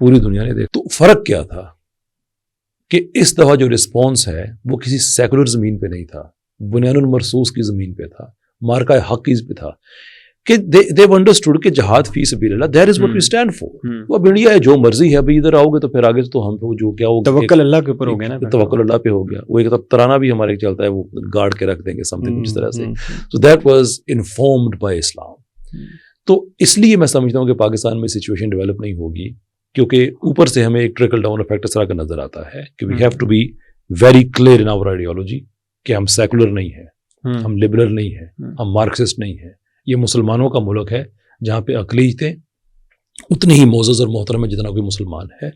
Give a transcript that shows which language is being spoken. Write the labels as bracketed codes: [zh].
[ur] پوری دنیا نے دیکھا. تو فرق کیا تھا کہ اس دفعہ جو رسپانس ہے وہ کسی سیکولر زمین پہ نہیں تھا, بنیان المرصوص کی زمین پہ تھا, مارکہ حق کی پہ تھا, کہ [en] they understood [ur] کہ جہاد فی سبیل اللہ [en] that is what we stand for. [ur] تو اب انڈیا ہے, جو مرضی ہے, ابھی ادھر آؤ گے تو پھر آگے تو ہم پہ جو کیا ہوگا, توکل اللہ کے اوپر ہو گیا نا, توکل اللہ پہ ہو گیا. وہ ایک ترانہ بھی ہمارے چلتا ہے, وہ گارڈ کے رکھ دیں گے [en] something [ur] اس طرح سے. [en] so that was informed by Islam. [ur] تو اس لیے میں سمجھتا ہوں کہ پاکستان میں سچویشن ڈیولپ نہیں ہوگی, کیونکہ اوپر سے ہمیں ایک ٹریکل ڈاؤن افیکٹ اس طرح کا نظر آتا ہے کہ [en] we have to be very clear in our ideology [ur] کہ ہم سیکولر نہیں ہیں, ہم لبرل نہیں ہیں, ہم مارکسسٹ نہیں ہیں. یہ مسلمانوں کا ملک ہے جہاں پہ اقلیتیں اتنی ہی معزز اور محترم ہے جتنا کوئی مسلمان ہے.